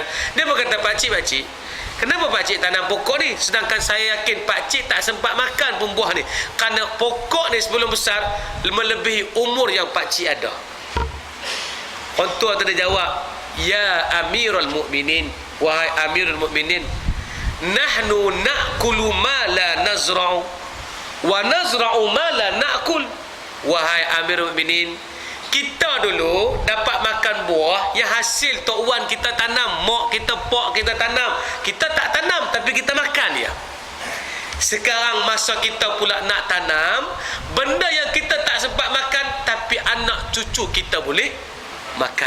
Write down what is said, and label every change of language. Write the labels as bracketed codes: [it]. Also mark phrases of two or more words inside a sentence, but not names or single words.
[ms] Dia berkata, pakcik, kenapa pakcik tanam pokok ni? Sedangkan saya yakin pakcik tak sempat makan pun buah ni. Kerana pokok ni sebelum besar melebihi umur yang pakcik ada. Orang tua tu dia jawab, ya Amirul Mukminin, wahai Amirul Mukminin, [ar] نحن نأكل ما لا نزرع ونزرع ما لا نأكل. [ms] Wahai Amirul Mukminin, kita dulu dapat makan buah yang hasil Tok Wan kita tanam, mak kita, pak kita tanam. Kita tak tanam tapi kita makan dia. Sekarang masa kita pula nak tanam benda yang kita tak sempat makan, tapi anak cucu kita boleh makan.